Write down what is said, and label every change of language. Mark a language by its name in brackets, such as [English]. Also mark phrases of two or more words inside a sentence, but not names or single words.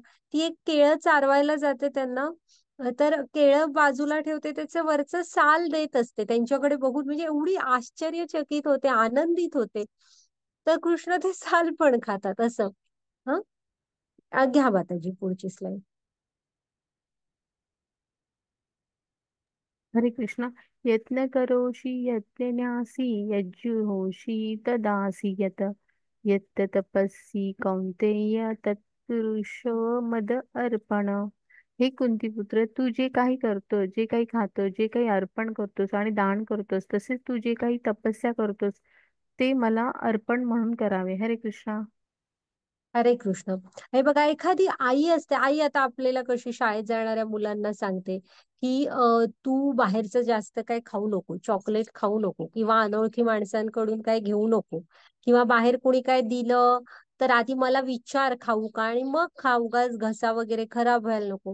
[Marathi] ती एक केळं चारवायला जाते त्यांना. तर केळं बाजूला ठेवते, त्याचं वरचं साल देत असते त्यांच्याकडे बघून. म्हणजे एवढी आश्चर्यचकित होते, आनंदित होते. तर कृष्ण ते साल पण खातात असं. हं. घ्या माताजी पुढची स्लाइड. हरे कृष्ण. [Sanskrit] यत्न करोषि यत्न्यासि यज्जुहोषि तदासि यत यत् तपस्वी कौन्तेय तत्पुरुषो मद अर्पण. [Marathi] हे कुंतीपुत्र, तू जे काही करतो, जे काही खातो, जे काही अर्पण करतोस आणि दान करतोस, तसेच तू जे काही तपस्या करतोस ते मला अर्पण म्हणून करावे. हरे कृष्ण. हरे कृष्ण. हे बघा, एखादी आई असते, आई आता आपल्याला कशी शाळेत जाणाऱ्या मुलांना सांगते, की तू बाहेरचं जास्त काय खाऊ नको, चॉकलेट खाऊ नको, किंवा अनोळखी माणसांकडून काय घेऊ नको, किंवा बाहेर कोणी काय दिलं तर आधी मला विचार खाऊ का आणि मग खाऊ, उगाच घसा वगैरे खराब व्हायला नको.